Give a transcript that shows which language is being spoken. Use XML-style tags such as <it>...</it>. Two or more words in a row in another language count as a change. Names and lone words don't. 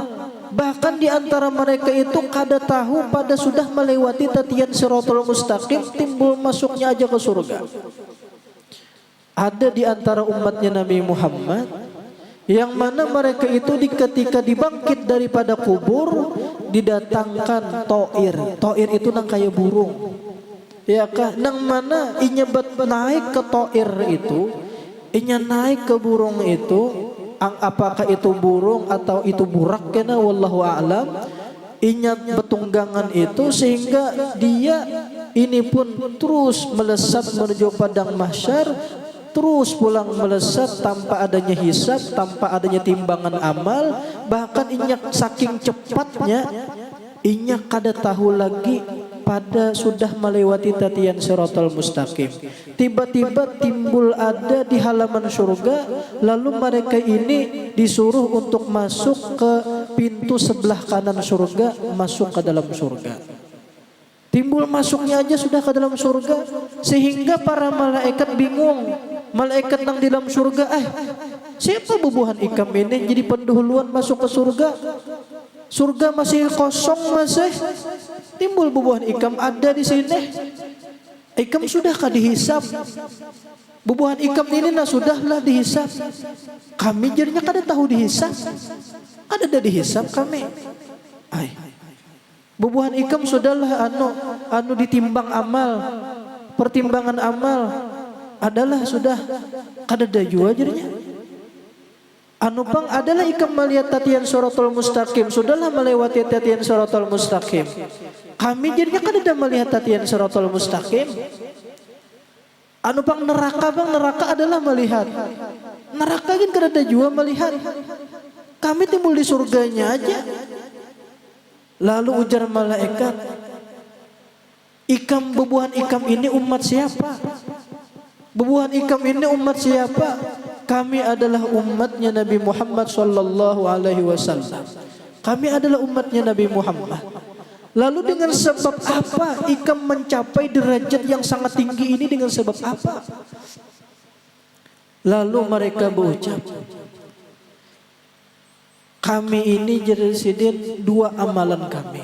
<bjn>Bahkan di antara mereka itu kada tahu pada sudah melewati tatian Shirathul Mustaqim timbul masuknya aja ke surga.</bjn> <id>Ada di antara umatnya Nabi Muhammad yang mana mereka itu ketika dibangkit daripada kubur didatangkan to'ir.</id> <bjn>To'ir itu nang kayak burung. Ya kah, nang mana inya naik ke to'ir itu, inya naik ke burung itu, apakah itu burung atau itu burak kena</bjn> <ar>wallahu a'lam.</ar> <bjn>Inya betunggangan itu sehingga dia ini pun terus melesat menuju padang mahsyar, terus pulang melesat tanpa adanya hisab, tanpa adanya timbangan amal. Bahkan inya saking cepatnya inya kada tahu lagi pada sudah melewati tatian siratal mustaqim.</bjn> <id>Tiba-tiba timbul ada di halaman surga, lalu mereka ini disuruh untuk masuk ke pintu sebelah kanan surga, masuk ke dalam surga.</id> <bjn>Timbul masuknya aja sudah ke dalam surga, sehingga para malaikat bingung. Malaikat yang di dalam surga, siapa bubuhan ikam ini jadi pendahuluan masuk ke surga? Surga masih kosong masih. Timbul bubuhan ikam ada di sini. Ikam sudahkah dihisap? Bubuhan ikam ini sudahlah dihisap. Kami jadinya kada tahu dihisap. Kada ada dihisap kami. Bubuhan ikam sudahlah anu ditimbang amal. Pertimbangan amal adalah sudah kada ada jua jadinya. Anu pang adalah ikam melihat tatian siratal mustaqim, sudahlah melewati tatian siratal mustaqim. Kami jadinya kan ada melihat tatian siratal mustaqim. Anu pang neraka bang, neraka adalah melihat. Neraka kan kada ada jua melihat. Kami timbul di surganya aja. Lalu ujar malaikat, ikam bubuhan ikam ini umat siapa? Bubuhan ikam ini umat siapa?</bjn> <id>Kami adalah umatnya Nabi Muhammad</id> <ar>sallallahu alaihi wasallam.</ar> <id>Kami adalah umatnya Nabi Muhammad. Lalu dengan sebab apa ikam mencapai derajat yang sangat tinggi ini, dengan sebab apa?</id> <bjn>Lalu mereka berucap, kami ini jeresidin dua amalan kami.</bjn>